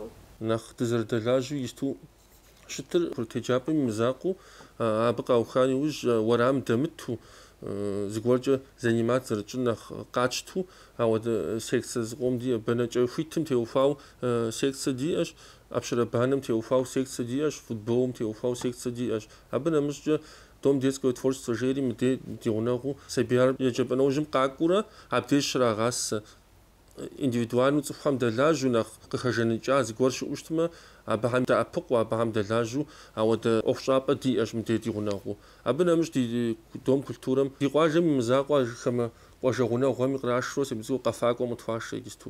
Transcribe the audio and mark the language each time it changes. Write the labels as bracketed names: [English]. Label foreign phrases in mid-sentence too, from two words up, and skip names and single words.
[Kabardian] Нэхъ дызэрыдэлажьэу ищту щытыр курыт еджапӏэм и мызакъуэу абы къауха иужь уэрам дэмыту зыгуэркӏэ занимат зэрытщӏын нэхъ къатщту ауэдэ секцэ зыкъом диӏэ. Бэнэкӏэ хуитым теухуау секцэ диӏэщ, Апщэрэбанэм теухуау секцэ диӏэщ, футболым теухуау секцэ диӏэщ. Абы нэмыщӏкӏэ [Russian] дом детское творчество [Kabardian] жери мыдей ди гъунэгъуу сабийр еджапӏэ нэужьым къакӏуурэ абдеж щрагъасэ. Индивидуальну цӏыхухэм дэлажьу нэхъ къыхэжэныкӏа зыгуэр щыӏэу щытмэ, абыхьэм дэӏэпыкъуу, абыхьэм дэлажьу ауэдэ ӏуэхущӏапӏэ диӏэщ мыдей ди гъунэгъуу. Абы нэмыщӏ ди дом культурэм ди къуажэм и мызакъуэ ажыхэмэ къуажэ гъунэгъуэми кърашрэ сабийцӏыкӏуэ къэфакӏуэм къытхуашэ иджысту.